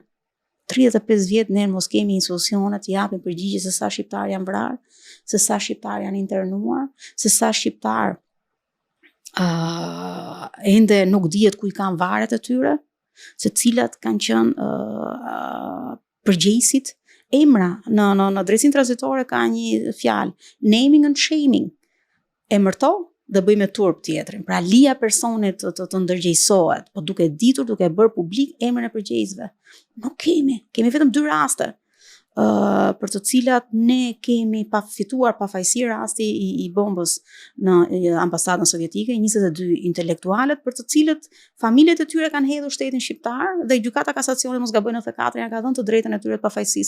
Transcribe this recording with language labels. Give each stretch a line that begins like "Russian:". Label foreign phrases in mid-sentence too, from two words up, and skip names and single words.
Albanian: 35 vjet ne mos kemi institucione të japin përgjigje se sa shqiptar janë vrarë, se sa shqiptar janë internuar, se sa shqiptar ende nuk dihet ku i kanë varet e tyre, se cilat kanë qenë përgjegjësit. Emra në drejtsinë tranzitore ka një fjalë,
English: naming and shaming.
Albanian: Emërto dhe bëj me turp tjetrin. Pra lija personit të ndërgjegjësohet, po duke ditur, duke bërë publik emrin e përgjegjësve. Nuk kemi vetëm 2 raste për të cilat ne kemi fituar pafajësi rasti i bombës në ambasadën sovjetike, 22 intelektualet për të cilët familjet e tyre kanë hedhur shtetin shqiptar dhe gjykata kasacione mos gaboj 94 ja ka dhënë të drejtën e tyre të pafajësisë.